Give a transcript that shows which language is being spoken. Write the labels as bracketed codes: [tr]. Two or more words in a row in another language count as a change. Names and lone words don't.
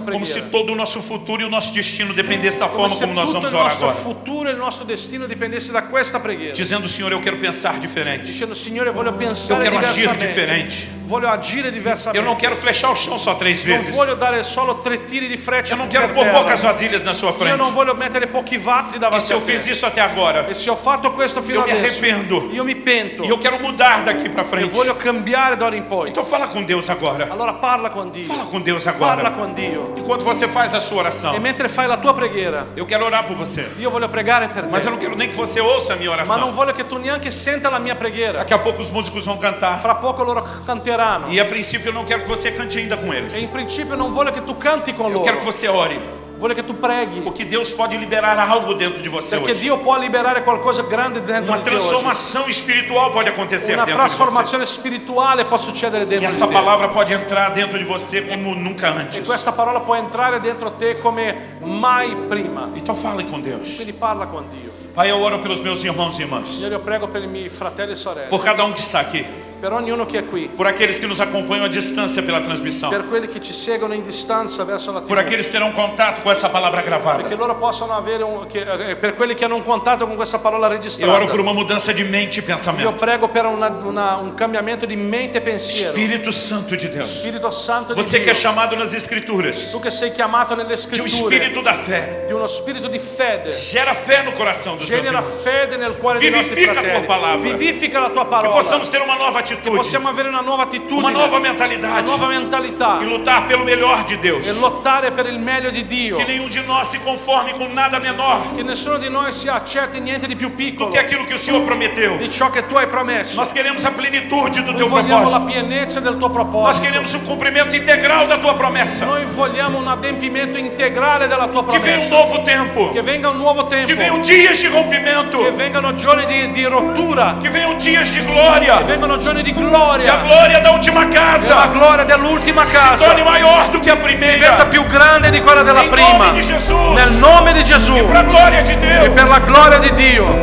[pt] como se [it] preghiera. [pt] todo o nosso futuro e o nosso destino dependesse da [it] Come [pt] forma [it] se [pt] como nós [it] tutto [pt] vamos [it] il [pt] orar [it] nostro [pt] agora. [it] futuro e il nostro destino dipendesse da questa preghiera. [pt] Dizendo, Senhor, eu quero pensar diferente. [it] Dicendo, Signore, voglio pensare [pt] Eu quero agir [it] diversamente. [pt] diferente. [it] Voglio agire diversamente. [pt] Eu não quero flechar o chão só 3 [it] Non [pt] vezes. [it] voglio dare solo 3 tiri di freccia [pt] Eu não [it] per [pt] quero pôr [it] terra. [pt] poucas vasilhas na sua [it] Io [pt] frente. [it] non voglio mettere pochi vasi [pt] E [it] davanti [pt] se [it] a [pt] eu [it] te. [pt] fiz isso até agora, [it] E se ho fatto questo fino [pt] eu me [it] adesso, [pt] arrependo. [it] io mi pento. [pt] E eu quero mudar daqui para [it] E [pt] frente. [it] voglio cambiare d'ora in poi. [pt] Então fala com Deus agora. [it] Allora parla con Dio. [pt] Fala com Deus [it] Parla [pt] agora. [it] con Dio. [pt] Enquanto você faz a sua [it] E [pt] oração, [it] mentre fai la tua preghiera, [pt] eu quero orar por você. [it] io voglio pregare per [pt] Mas eu [it] te. [pt] não quero nem que você ouça a minha [it] Ma non [pt] oração. [it] voglio che tu neanche senta la mia preghiera. [pt] Daqui a pouco os músicos vão cantar. [it] Fra poco loro canteranno. [pt] E a princípio eu não quero que você cante ainda com eles. [it] E in principio non voglio che tu canti con [pt] Eu quero [it] loro. [pt] que você ore. [it] Voglio che tu preghi. [pt] Porque Deus pode liberar algo dentro de você [it] Perché [pt] hoje. [it] Dio può liberare qualcosa grande dentro [pt] Uma [it] di te oggi. [pt] transformação espiritual pode acontecer [it] Una [pt] dentro de você. [it] trasformazione spirituale può succedere [pt] E [it] dentro [pt] essa [it] di te. [pt] palavra pode entrar dentro de você como nunca [it] E [pt] antes. [it] questa parola può entrare dentro te come mai prima. [pt] Então fale com Deus. [it] Quindi parla con Dio. [pt] Pai, eu oro pelos meus irmãos e irmãs. [it] Signore, io prego per i miei fratelli e sorelle, [pt] Por cada um que está aqui. [it] per ognuno che è qui, [pt] por aqueles que nos acompanham à distância pela transmissão, [it] per quelli che ci seguono in distanza verso la [pt] por [it] TV, [pt] aqueles que terão contato com essa palavra gravada. [it] perché loro possano avere per quelli che hanno un contatto con questa parola [pt] Eu [it] registrata. [pt] oro por uma mudança de mente e [it] Io [pt] pensamento. [it] prego per un cambiamento di mente e pensiero. [pt] Espírito Santo de Deus, [it] Spirito Santo di [pt] você [it] Dio, [pt] que é chamado nas Escrituras [it] tu che sei chiamato nelle [pt] de um [it] scritture [pt] espírito da fé, [it] di uno spirito di fede, [pt] gera fé no coração dos teus [it] genera [pt] irmãos. [it] fede nel cuore dei nostri [pt] Vivifica a tua [it] fratelli, [pt] palavra. [it] vivifica la tua [pt] Que [it] parola, [pt] possamos ter uma nova atitude, [it] possiamo avere una nuova [pt] uma [it] attitudine, [pt] nova mentalidade [it] una nuova mentalità [pt] e lutar pelo melhor de Deus. [it] e lottare per il meglio di Dio, [pt] Que nenhum de nós se conforme com nada menor [it] che nessuno di noi si accetti niente di più [pt] do [it] piccolo [pt] que aquilo que o Senhor prometeu. [it] di ciò che tu hai promesso. [pt] Nós queremos a plenitude do [it] Noi [pt] teu [it] vogliamo la [pt] propósito. [it] pienezza del tuo [pt] Nós [it] proposito. [pt] queremos o cumprimento integral da tua promessa. [it] Noi vogliamo un adempimento integrale della tua [pt] Que venha um [it] promessa. [pt] novo tempo. [it] Che venga un nuovo tempo. [pt] Que venham dias de rompimento. [it] Che vengano giorni di rottura. [pt] Que venham dias de [it] Che [pt] glória. [it] vengano giorni di [pt] Que a [it] gloria. [pt] glória da última [it] Che la [pt] casa [it] gloria dell'ultima [pt] se [it] casa [pt] torne maior do que a [it] diventa [pt] primeira. [it] più grande di quella della [pt] Em [it] prima. [pt] nome de Jesus. [it] Nel nome di Gesù. [pt] Para a glória de [it] E [pt] Deus. [it] per la gloria di Dio.